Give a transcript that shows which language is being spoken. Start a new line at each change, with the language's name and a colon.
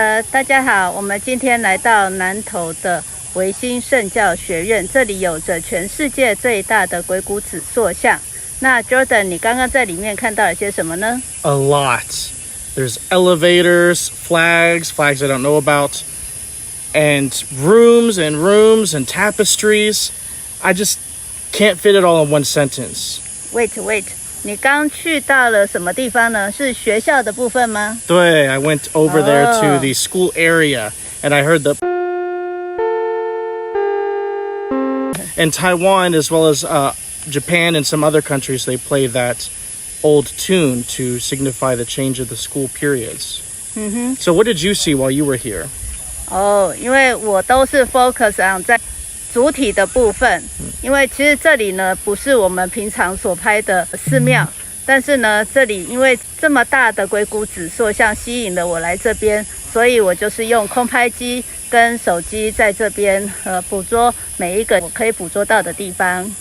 Chinese: 大家好，我们今天来到南投的唯心圣教学院，这里有着全世界最大的鬼谷子塑像。那 Jordan， 你刚刚在里面看到了些什么呢？
English: A lot. There's elevators, flags I don't know about, and rooms and tapestries. I just can't fit it all in one sentence. Wait.
Chinese: 你刚去到了什么地方呢？是学校的部分吗？
English: 对, I went over there to the school area, and I heard in Taiwan as well as Japan and some other countries, they play that old tune to signify the change of the school periods. So what did you see while you were here?
Chinese: 因为我都是
English: focus on
Chinese: 在主体的部分，因为其实这里呢不是我们平常所拍的寺庙，但是呢这里因为这么大的鬼谷子塑像吸引了我来这边，所以我就是用空拍机跟手机在这边捕捉每一个我可以捕捉到的地方。